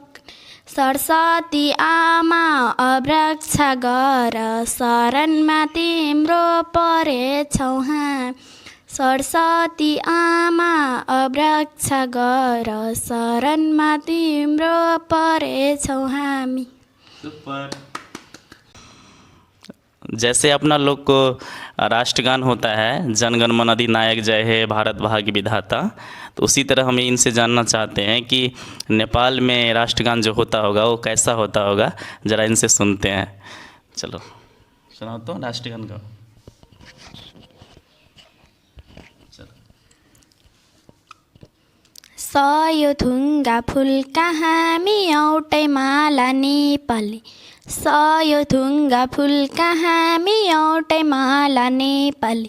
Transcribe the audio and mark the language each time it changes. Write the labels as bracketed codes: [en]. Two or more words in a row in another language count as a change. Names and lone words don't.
[ne] सरस्वती आमा अवृक्ष गर, शरणमा तिम्रो परेछौ हामी। सरस्वती आमा अवृक्ष गर, शरणमा तिम्रो परेछौ हामी। [hi] सुपर। जैसे अपना लोग को राष्ट्रगान होता है, [bn] জনগণমন অধিনায়ক জয় হে ভারত ভাগ্য বিধাতা, [hi] तो उसी तरह हमें इनसे जानना चाहते हैं कि नेपाल में राष्ट्रगान जो होता होगा वो कैसा होता होगा। ज़रा इनसे सुनते हैं। चलो सुनाओ तो राष्ट्रगान का। [ne] सयो थुङ्गा फुलका हामी एउटै माला नेपाली। सयो थुङ्गा फुलका हामी एउटै माला नेपाली।